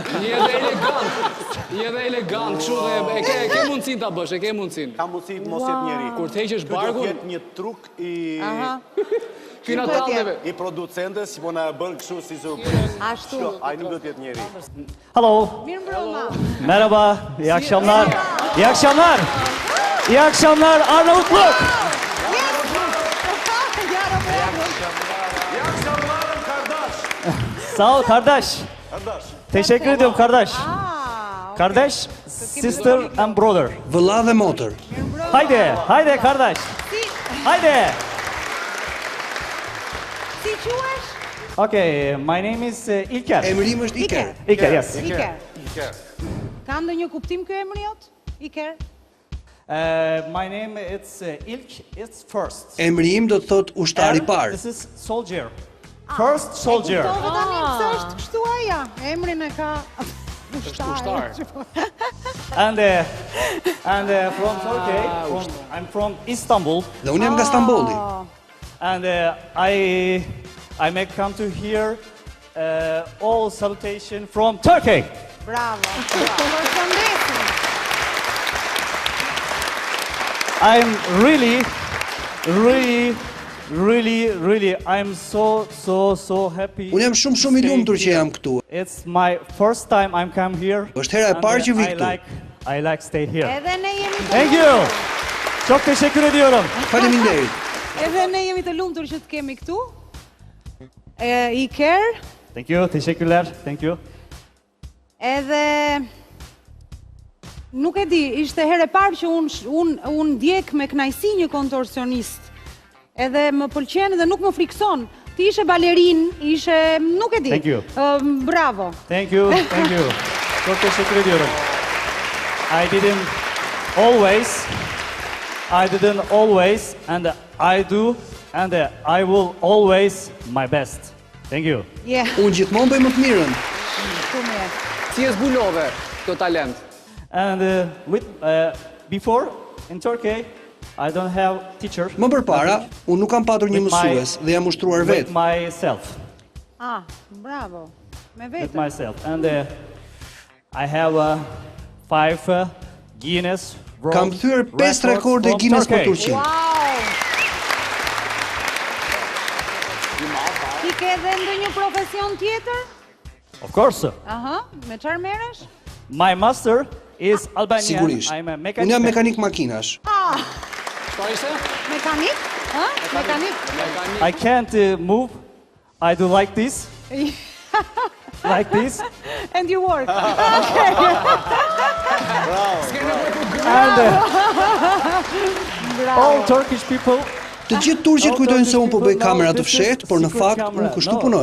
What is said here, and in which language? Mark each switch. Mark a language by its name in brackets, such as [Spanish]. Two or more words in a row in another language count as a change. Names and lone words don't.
[Albanian] Je dhe elegant, kështu dhe e ke mundësin ta bësh, e ke mundësin. Ka mundësi mos jetë njeri. Kur të heqesh barkun, do jetë një truk ky natalleve. I producentes, që po na bën kështu si surprizë. Ashtu. Ai nuk do të jetë njeri. [English] Hello. [Albanian] Mirëmbrëma. [Turkish] Merhaba. İyi akşamlar. İyi akşamlar. İyi akşamlar Arnavutluk. Sağ ol kardeş. Teşekkür ediyorum kardeş. Kardeş, [English] sister and brother. [Albanian] Vëlla dhe motër. [Turkish] Haydi, haydi kardeş. Haydi. [Albanian] Si quhesh? [English] Okay, my name is İlker. [Albanian] Emri im është Iker. [English] İlker, yes. Iker. [Albanian] Ka ndonjë kuptim ky emri jot? Iker? [English] My name it's it's first. [Albanian] Emri im do të thot ushtar I parë. [English] This is soldier. First soldier. [Albanian] Po tani pse është kështu aja? Emrin e ka ushtar. [English] And from Turkey, I'm from Istanbul. [Albanian] Dhe unë jam nga Stambolli. [English] And I may come to hear all salutation from Turkey. [Albanian] Bravo. Përshëndesim. [English] I'm really, I'm so happy. [Albanian] Unë jam shumë I lumtur që jam këtu. [English] It's my first time I'm come here. [Albanian] Është hera e parë që vi këtu. [English] I like stay here. [Albanian] Edhe ne jemi të [English] Thank you. [Turkish] Çok teşekkür ediyorum. [Albanian] Faleminderit. Edhe ne jemi të lumtur që të kemi këtu. Iker. [English] Thank you, teşekkürler. Thank you. [Albanian] Edhe nuk e di, ishte herë e parë që unë ndjek me kënaqësi një kontorsionist. Edhe më pëlqen dhe nuk më frikson. Ti ishe balerin, nuk e di. [English] Thank you. [Albanian] Bravo. [English] Thank you. [Turkish] Çok teşekkür ediyorum. [English] I didn't always, and I do, and I will always my best. Thank you. Yeah. [Albanian] Unë gjithmonë bëj më të mirën. Shumë mirë. Si e zbulove këtë talent? [English] And before in Turkey, I don't have teacher. [Albanian] Më përpara, unë nuk kam patur një mësues dhe jam ushtruar [English] With [Albanian] vetë. [English] myself. [Albanian] Bravo. Me [English] With [Albanian] vetë. [English] myself. And I have 5 Guinness World [Albanian] Kam thyer 5 [English] records [Albanian] rekorde [English] from [Albanian] Guinness për [English] Turkey. [Albanian] Turqi. [English] Wow. [Albanian] Ti ke edhe ndonjë profesion tjetër? [English] Of course. [Albanian] Me çfarë merresh? [English] My master is Albanian. [Albanian] Sigurisht. [English] I'm a mechanic. [Albanian] Unë jam mekanik makinash. Çfarë ishte? Mekanik? Mekanik. [English] I can't move. I do like this. Like this. And you work. And all Turkish people. [Albanian] Të gjithë turqit kujtojnë se unë po bëj kamera të fshehtë, por në fakt unë kështu punoj.